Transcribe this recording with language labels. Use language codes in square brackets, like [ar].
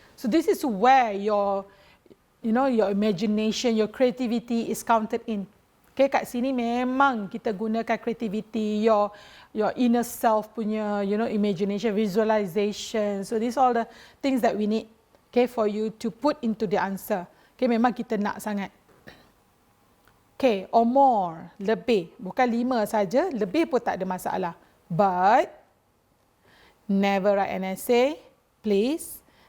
[en] So this is where your imagination, your creativity is counted in. [ms] Okay, kat sini memang kita gunakan creativity, [en] your inner self [ms] punya, imagination, visualization. [en] So these are all the things that we need, okay, for you to put into the answer. [ms] Okay, memang kita nak sangat. Okay, [en] or more, [ms] lebih. Bukan 5 saja, lebih pun tak ada masalah. [en] But, never write an essay, please.